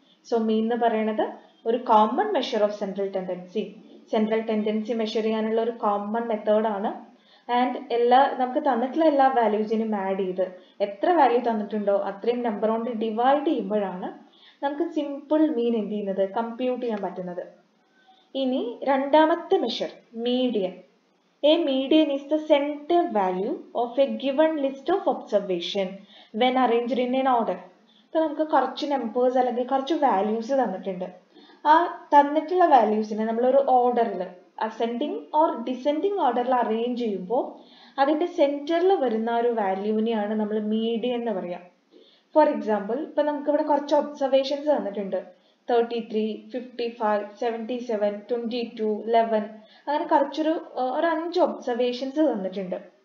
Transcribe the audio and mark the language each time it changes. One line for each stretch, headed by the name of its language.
English: so mean
Malayalam: എന്ന് പറയുന്നത് ഒരു
English: Common measure of central tendency.
Malayalam: Central tendency measure ചെയ്യാനുള്ള ഒരു കോമൺ മെത്തേഡാണ്. ആൻഡ് നമുക്ക് തന്നിട്ടുള്ള എല്ലാ വാല്യൂസിനും ആഡ് ചെയ്ത് എത്ര വാല്യൂ തന്നിട്ടുണ്ടോ അത്രയും നമ്പർ കൊണ്ട് ഡിവൈഡ് ചെയ്യുമ്പോഴാണ് നമുക്ക് സിമ്പിൾ മീൻ എന്ത് ചെയ്യുന്നത്? കമ്പ്യൂട്ട് ചെയ്യാൻ പറ്റുന്നത്. ഇനി രണ്ടാമത്തെ measure median.
English: A median is the center value of a given list of observation when arranged in an order.
Malayalam: അപ്പോൾ നമുക്ക് കുറച്ച് നമ്പേഴ്സ് അല്ലെങ്കിൽ കുറച്ച് വാല്യൂസ് തന്നിട്ടുണ്ട്. ആ തന്നിട്ടുള്ള വാല്യൂസിനെ നമ്മളൊരു ഓർഡറിൽ അസെൻഡിങ് ഓർ ഡിസെൻഡിങ് ഓർഡറിൽ അറേഞ്ച് ചെയ്യുമ്പോൾ അതിന്റെ സെന്ററിൽ വരുന്ന ഒരു വാല്യൂവിനെയാണ് നമ്മൾ മീഡിയൻ എന്ന് പറയാം. ഫോർ എക്സാമ്പിൾ, ഇപ്പൊ നമുക്ക് ഇവിടെ കുറച്ച് ഒബ്സർവേഷൻസ് തന്നിട്ടുണ്ട്. 33, 55, 77, 22, 11 അങ്ങനെ കുറച്ചൊരു 5 ഒബ്സർവേഷൻസ് തന്നിട്ടുണ്ട്.